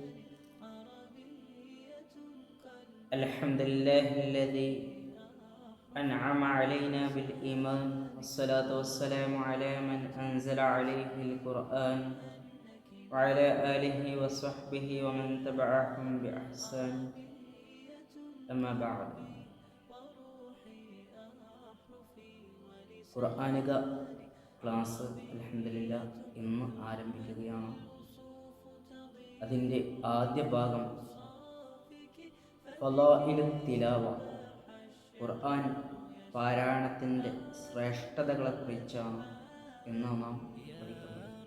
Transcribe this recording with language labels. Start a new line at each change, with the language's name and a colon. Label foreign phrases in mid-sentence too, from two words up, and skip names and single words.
Arabic: الحمد لله الذي أنعم علينا بالإيمان، والصلاة والسلام على من أنزل عليه القرآن وعلى آله وصحبه ومن تبعهم بإحسان. أما بعد.
Malayalam: ഖുർആനിക ക്ലാസ്
Arabic: الحمد لله
Malayalam: ഇന്ന് ആരംഭിക്കുകയാണ്. അതിൻ്റെ ആദ്യ ഭാഗം
Arabic: فضائل التلاوة,
Malayalam: ഖുർആൻ പാരായണത്തിൻ്റെ ശ്രേഷ്ഠതകളെക്കുറിച്ചാണ് ഇന്ന് നാം പഠിക്കുന്നത്.